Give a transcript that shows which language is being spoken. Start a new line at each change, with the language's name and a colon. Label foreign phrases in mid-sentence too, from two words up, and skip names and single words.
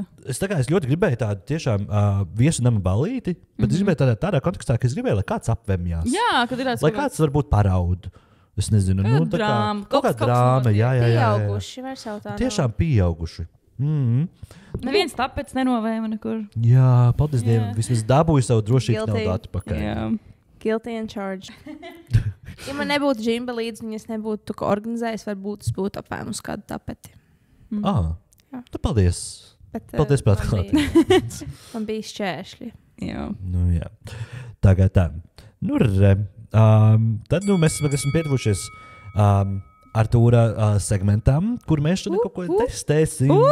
Latvian: Es ļoti gribēju tādu tiešām viesu nama balīti, bet es gribēju tādā kontekstā, ka es gribēju, lai kāds apvemjās. Jā, kad ir tāds. Lai kāds varbūt paraud. Es nezinu, drāma. Kaut kā drāma, jā. Pieauguši, var savu tā. Tiešām pieauguši. Neviens tāpēc nenovēma nekur. Jā, paldies Dievam. Vismaz dabūju savu drošības naudu atpakaļ. Jā.
English: Guilty and charged.
Latvian: Ja man nebūtu džimba līdzi, un es nebūtu organizējis, varbūt es būtu apēmus kādu tapeti. Tu paldies. Paldies par atklātību. Man bija šķēršļi. Jā. Nu, jā. Tagad tā. Nu, tad mēs esam pietuvušies Artūra segmentam, kur mēs šodien kaut ko testēsim.